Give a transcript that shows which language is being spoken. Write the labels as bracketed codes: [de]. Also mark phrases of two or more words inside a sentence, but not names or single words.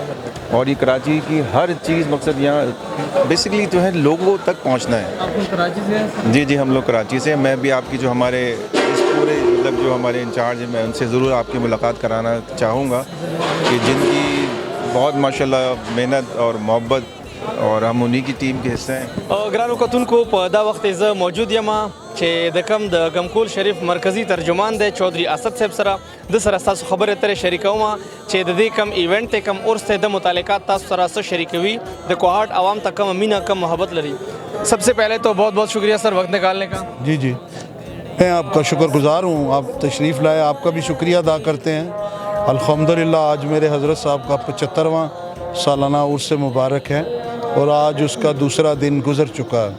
[ur] اور یہ کراچی کی ہر چیز مقصد یہاں بیسکلی جو ہے لوگوں تک پہنچنا ہے. آپ لوگ کراچی سے ہیں؟ جی جی ہم لوگ کراچی سے ہیں. میں بھی آپ کی جو ہمارے اس پورے مطلب جو ہمارے انچارج ہیں میں ان سے ضرور آپ کی ملاقات کرانا چاہوں گا کہ جن کی بہت ماشاءاللہ محنت اور محبت اور ہم انہی کی ٹیم کے حصے ہیں. [ps] ګرانو کتونکو په دا وخت زه موجود یم چې د کم د غمکول شریف مرکزی ترجمان دی چودھری اسد صاحب سره د سره تاسو خبرې اترې شریکوم چې د دې کم ایونٹ ته کم عرس ته د متعلقات تاسو سره سره شریکوي د کوهاټ عوام ته کم مینا کم محبت لري. [ur] سب سے پہلے تو بہت بہت شکریہ سر وقت نکالنے کا. جی جی میں آپ کا شکر گزار ہوں، آپ تشریف لائے، آپ کا بھی شکریہ ادا کرتے ہیں. الحمدللہ آج میرے حضرت صاحب کا 75واں سالانہ عرس مبارک ہے اور آج اس کا دوسرا دن گزر چکا ہے.